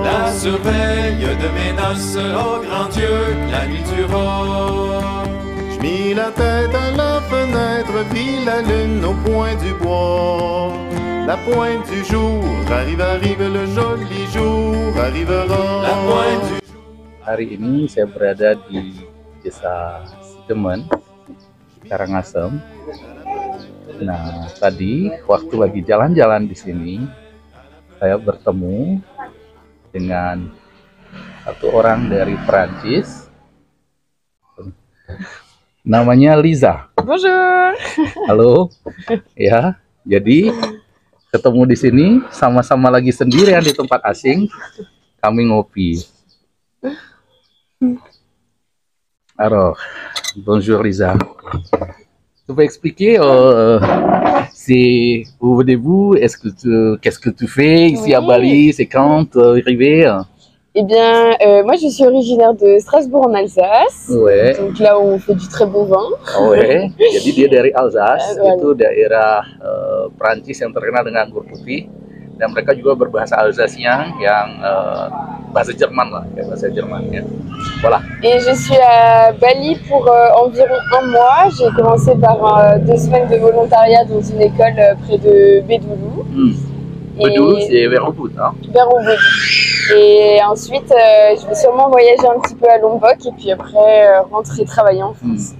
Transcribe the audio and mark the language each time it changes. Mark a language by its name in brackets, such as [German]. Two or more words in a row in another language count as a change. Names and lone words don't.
[French] La surveille de mes noces, ô grand Dieu, que la nuit durera. Je mis la tête à la fenêtre, vis la lune au point du bois. La pointe du jour arrive, le joli jour arrivera. La pointe du jour. [Indonesian] Hari ini saya berada di Desa Sidemen, Karangasem. Nah, tadi waktu lagi jalan-jalan di sini, saya bertemu dengan satu orang dari Perancis. Namanya Liza. [French] Bonjour. [Indonesian] Halo. Ya, jadi ketemu di sini sama-sama lagi sendirian di tempat asing. Kami ngopi. [French] Alors, bonjour Liza. Tu peux expliquer c'est où venez-vous? Qu'est-ce que tu fais ici à Bali? C'est quand arrivé? Eh bien, moi je suis originaire de Strasbourg en Alsace. Ouais. Donc là où on fait du très bon vin. Ouais. [Indonesian] Jadi dia dari Alsace, itu daerah Prancis yang terkenal dengan anggur putih. Dan mereka juga berbahasa Alsacien yang bahasa Jerman lah, kayak bahasa Jerman ya. [French] Voilà. Et je suis à Bali pour environ 1 mois. J'ai commencé par 2 semaines de volontariat dans une école près de Bédoulou. Bédoulou, c'est vers Ubud, hein? Vers Ubud. Et ensuite, je vais sûrement voyager un petit peu à Lombok et puis après rentrer travailler en France.